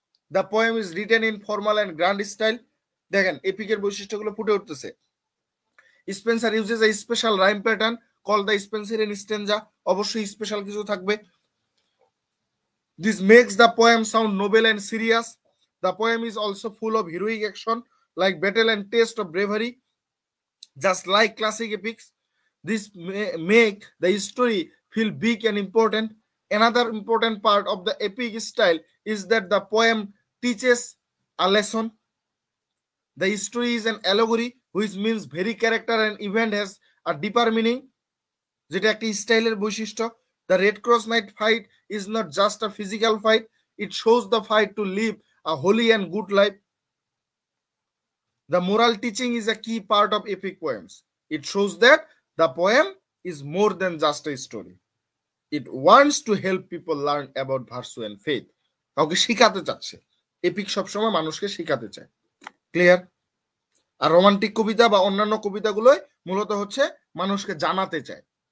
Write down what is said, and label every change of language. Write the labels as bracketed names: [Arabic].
[English] The poem is written in formal and grand style. [Bangla] দেখেন এপিকের বৈশিষ্ট্যগুলো ফুটে উঠতেছে। [English] Spenser uses a special rhyme pattern called the Spenserian stanza, [Bangla] অবশ্যই special কিছু থাকবে। [English] This makes the poem sound noble and serious. The poem is also full of heroic action like battle and taste of bravery, just like classic epics. This make the story feel big and important. Another important part of the epic style is that the poem teaches a lesson. The story is an allegory, which means very character and event has a deeper meaning. [Bangla] যেটা একটা স্টাইলের বৈশিষ্ট্য। [English] The Red Cross Night fight is not just a physical fight, it shows the fight to live a holy and good life. The moral teaching is a key part of epic poems. It shows that the poem is more than just a story. It wants to help people learn about virtue and faith. [Bangla] কাউকে শিখাতে চাচ্ছে, epic সবসময় মানুষকে শিখাতে চায়। Clear? আর romantic কবিতা বা অন্যান্য কবিতাগুলোই মূলত হচ্ছে মানুষকে জানাতে চায়।